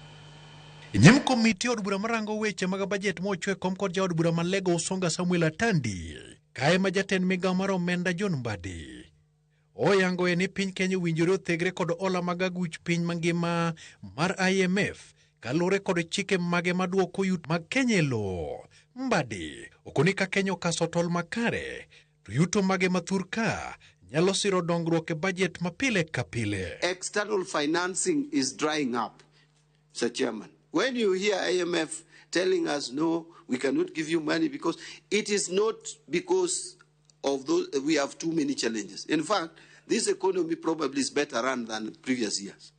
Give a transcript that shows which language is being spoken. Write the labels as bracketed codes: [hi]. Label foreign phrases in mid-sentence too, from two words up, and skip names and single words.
[luo] Nyim komiti od bura marango weche mag budget mochwe kom kod jaod bura malego Usonga Samuel Atandi kae ma jatend migao mar omenda Mbadi oyango ni piny Kenya winjore othegre kod hola mag aguch piny mangima mar IMF kalure kod chike mage maduoko yut mag Kenya lo. Mbadi okoni ka Kenya okaso tol makare to yuto mage mathur ka nyalo siro dongruok e budget mapile kapile. [en] External financing is drying up, Mr. Chairman. When you hear IMF telling us, no, we cannot give you money because it is not because of those, we have too many challenges. In fact, this economy probably is better run than previous years.